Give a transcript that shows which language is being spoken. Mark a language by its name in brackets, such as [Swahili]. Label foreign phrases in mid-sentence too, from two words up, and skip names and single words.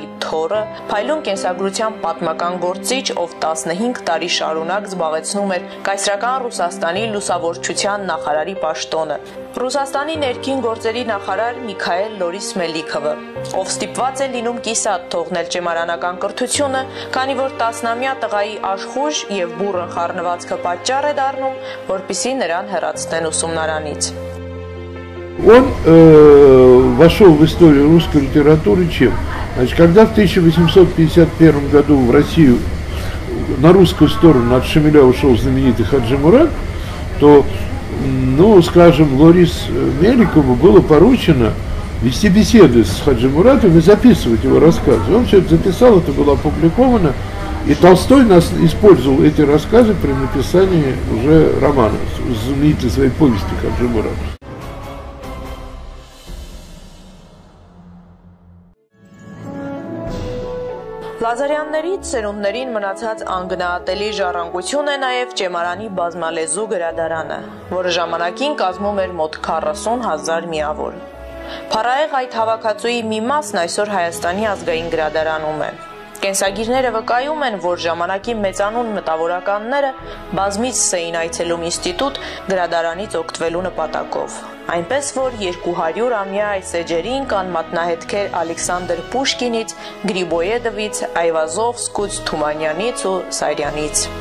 [Armenian] թոռը, փայլուն կենսագրության պատմական գործիչ, ով 15 տարի շարունակ զբաղեցնում էր կայսրական Ռուսաստանի լուսավորչության նախարարի պաշտոնը, Ռուսաստանի ներքին գործերի նախարար Միքայել Լորիս Մելիքովը, ով ստիպված է լինում կիսատ թողնել ճեմարանական կրթությունը, քանի որ 10-ամյա տղայի աշխույժ եւ բուռն խառնվածքը պատճառ է դառնում, որպեսզի նրան հեռացնեն ուսումնարանից. [Russian] Он вошел в историю русской литературы чем? Значит, когда в 1851 году в Россию на русскую сторону от Шамиля ушел знаменитый Хаджи Мурат, то, ну, скажем, Лорис Меликову было поручено вести беседы с Хаджи Муратом и записывать его рассказы. Он все это записал, это было опубликовано, и Толстой использовал эти рассказы при написании уже романа, знаменитой своей повести Хаджи Мурат. [Armenian] Լազարյաններից սերունդներին մնացած անգնահատելի ժառանգություն է նաև ճեմարանի բազմալեզու գրադարանը, որը ժամանակին կազմում էր մոտ 40,000 միավոր։ Փառահեղ այդ հավաքածուի մի մասն այսօր Հայաստանի ազգային գրադարանում է։ Կենսագիրները վկայում են, որ ժամանակի մեծանուն մտավորականները բազմից էին այցելում ինստիտուտ գրադարանից օգտվելու նպատակով։ Այնպես որ 200-ամյա այս էջերին կան մատնահետքեր Ալեքսանդր Պուշկինից, Գրիբոյեդովից, Այվազովսկուց, Թումանյանից ու Սարյանից։